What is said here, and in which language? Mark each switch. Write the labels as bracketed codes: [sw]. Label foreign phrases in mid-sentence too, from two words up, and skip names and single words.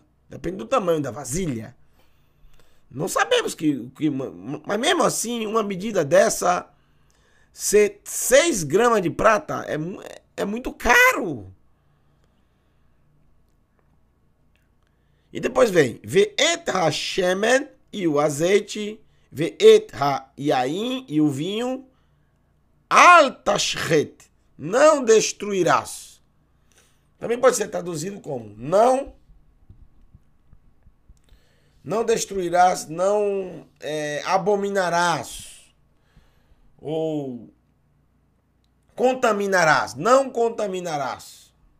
[pt] Depende do tamanho da vasilha. Não sabemos mas mesmo assim, uma medida dessa, ser 6 gramas de prata é muito caro. E depois vem, [he] ואת השמן [pt] e o azeite, [he] ואת היין [pt] e o vinho, [he] אל תשחת, [pt] não destruirás. Também pode ser traduzido como não destruirás, não abominarás, ou contaminarás, não contaminarás.